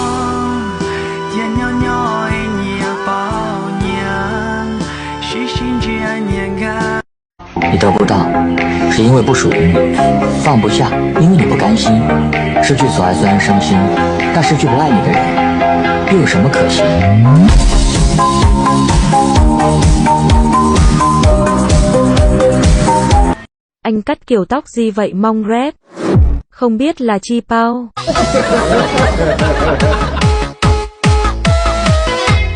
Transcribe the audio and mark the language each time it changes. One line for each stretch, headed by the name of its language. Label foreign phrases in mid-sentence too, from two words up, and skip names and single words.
Chinese: 你得不到，是因为不属于你；放不下，因为你不甘心。失去所爱虽然伤心，但失去不爱你的人，又有什么可惜？
Vietnamese: Anh cắt kiểu tóc gì vậy mong rep? Không biết là chi pao.